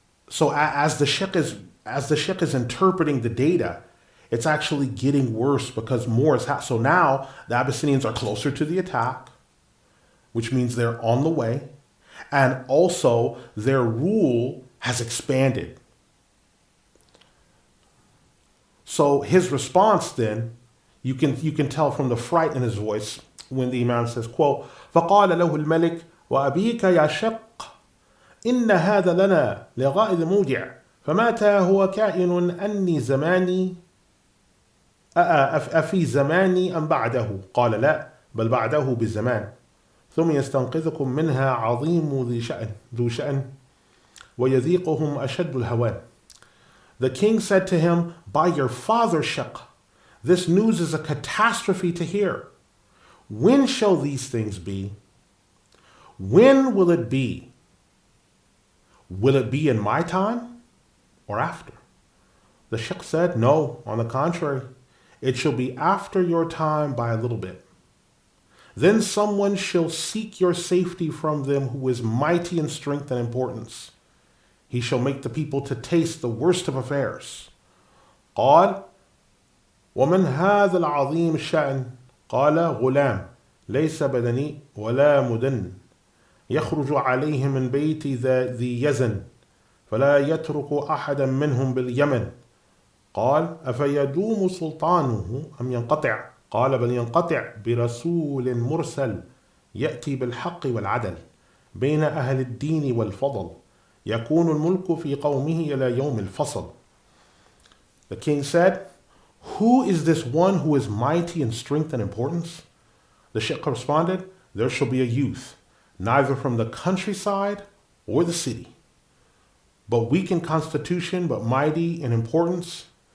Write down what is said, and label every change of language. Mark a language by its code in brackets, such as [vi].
[en] So as the Shiqq is interpreting the data, it's actually getting worse because more is happening. So now the Abyssinians are closer to the attack, which means they're on the way. And also their rule has expanded. So his response then, you can tell from the fright in his voice when the Imam says, quote, [ar] فَقَالَ لَهُ الْمَلِكُ وَأَبِيكَ يَا شِقّ إِنَّ هَذَا لَنَا لِغَائِذِ مُوجِعٍ فَمَتَى هُوَ كَائِنٌ أَنِّي زَمَانِي أفي زماني أم بعده؟ قال لا بل بعده بزمان ثم يستنقذكم منها عظيم ذو شأن ويذيقهم أشد الهوان. [en] The king said to him, by your father Shiqq, this news is a catastrophe to hear. When shall these things be? When will it be? Will it be in my time or after? The Shiqq said, no, on the contrary, it shall be after your time by a little bit. Then someone shall seek your safety from them who is mighty in strength and importance. He shall make the people to taste the worst of affairs. [ar] قال ومن هذا العظيم الشأن؟ قال غلام ليس بدني ولا مدن يخرج عليهم من بيت ذي يزن فلا يترك أحدا منهم باليمن. قال أفيدوم سلطانه أم ينقطع؟ قال بل ينقطع برسول مرسل يأتي بالحق والعدل بين أهل الدين والفضل يكون الملك في قومه إلى يوم الفصل. [en] The king said, who is this one who is mighty in strength and importance? The Shiqq responded, there shall be a youth, neither from the countryside or the city, but weak in constitution, but mighty in importance.